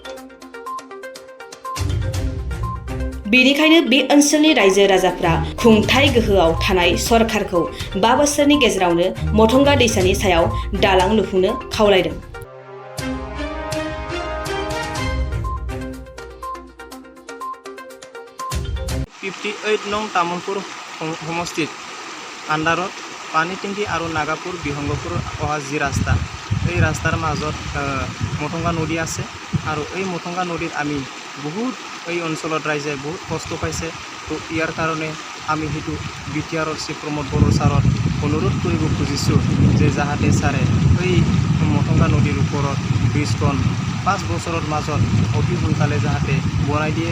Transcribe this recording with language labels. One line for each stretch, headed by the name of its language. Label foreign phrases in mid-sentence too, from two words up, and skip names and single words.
Bodo: बेनिखायनो बे ओनसोलनि रायजो राजाफ्रा खुंथाय गोहोआव थानाय सरकारखौ 5 बोसोरनि गेजेरावनो मथंगा दैसानि सायाव दालां लुफुंनो खावलायदों।
Assamese: 58 नং तामुलपुर সমষ্টিত আন্ডাৰত পানীটেংকি আৰু নাগাপুৰ বিহংগপুৰ অহা যি ৰাস্তা, এই ৰাস্তাৰ মাজত মথংগা নদী আছে আৰু এই মথংগা নদীত আমি বহুত এই অঞ্চলত ৰাইজে বহুত কষ্ট পাইছে। তো ইয়াৰ কাৰণে আমি সেইটো বিটিআৰৰ চিফ প্ৰমোদ বড়ো ছাৰত অনুৰোধ কৰিব খুজিছোঁ যে যাহাতে ছাৰে এই মথংগা নদীৰ ওপৰত ব্ৰিজখন 5 বছৰৰ মাজত অতি সোনকালে যাহাতে বনাই দিয়ে।